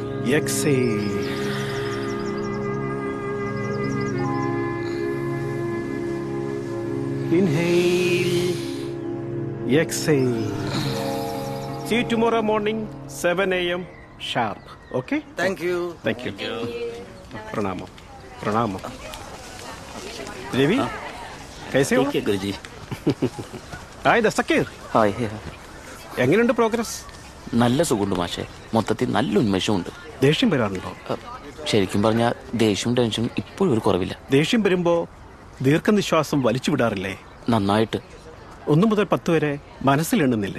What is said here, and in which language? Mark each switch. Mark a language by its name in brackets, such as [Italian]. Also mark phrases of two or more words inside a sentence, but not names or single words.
[English] Exhale. Inhale. Exhale. See you tomorrow morning, 7 a.m. sharp. Okay? Thank you. Thank you. [Malayalam] പ്രണാമം. പ്രണാമം. [English] Devi, [Hindi] कैसे हो? ठीक है गुरुजी. [English] Hi, Dastakir. [Malayalam] ഹായ്. എങ്ങനെയുണ്ട് പ്രോഗ്രസ്? നല്ല സുഖമുണ്ട് മാഷെ. മൊത്തത്തിൽ നല്ല ഉന്മേഷമുണ്ട്. ദേഷ്യം വരാറുണ്ടോ? ശരിക്കും പറഞ്ഞാൽ ദേഷ്യവും ടെൻഷനും ഇപ്പോഴും ഒരു കുറവില്ല. ദേഷ്യം വരുമ്പോ ദീർഘനിശ്വാസം വലിച്ചു വിടാറില്ലേ? നന്നായിട്ട്. 1 മുതൽ 10 വരെ മനസ്സിൽ എണ്ണുന്നില്ലേ?